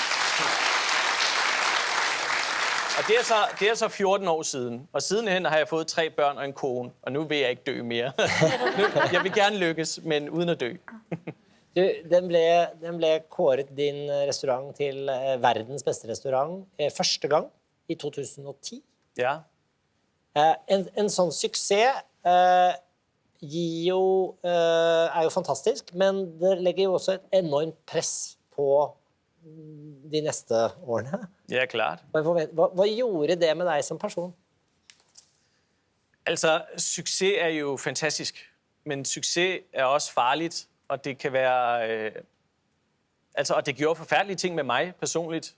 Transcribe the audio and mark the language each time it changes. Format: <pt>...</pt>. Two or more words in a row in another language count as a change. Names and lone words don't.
<da>Og det er så 14 år siden. Og sidenhen har jeg fået 3 børn og en kone. Og nu vil jeg ikke dø mere. Jeg vil gerne lykkes, men uden at dø.</da> <no>Den ble kåret din restaurant til verdens bedste restaurant første gang i 2010. Ja. En sånn suksess er jo fantastisk, men det legger jo også et enormt press på de næste årene.</no> <da>Ja, klart. Hvad gjorde det med dig som person? Altså, succes er jo fantastisk, men succes er også farligt, og det kan være... og det gjorde forfærdelige ting med mig personligt.</da>